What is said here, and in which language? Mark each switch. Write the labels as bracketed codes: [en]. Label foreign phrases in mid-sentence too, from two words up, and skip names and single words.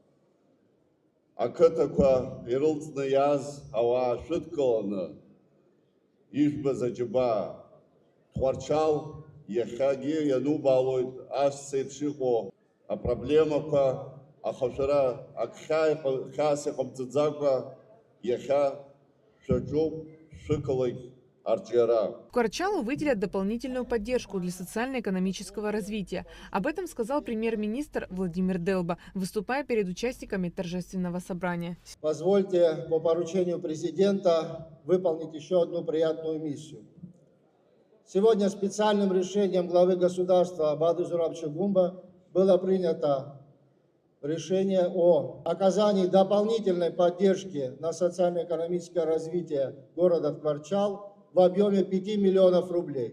[ab] Ақыҭақәа ирылҵны иаз ауаа шәыдкыланы ижәбаз аџьабаа Ткварчал Иахьагьы ианубаалоит ас еиԥш иҟоу апроблемақәа, аха шәара ак хьаас иҟамҵаӡакәа иахьа шәаҿуп шәықалақь арҿиара. [ru] Тхуарчалу выделят дополнительную поддержку для социально-экономического развития. Об этом сказал премьер-министр Владимир Делба, выступая перед участниками торжественного собрания. Позвольте по поручению президента выполнить еще одну приятную миссию. Сегодня специальным решением главы государства Бады Зурабовича Гумба было принято решение о оказании дополнительной поддержки на социально-экономическое развитие города Тхуарчал в объеме 5 миллионов рублей.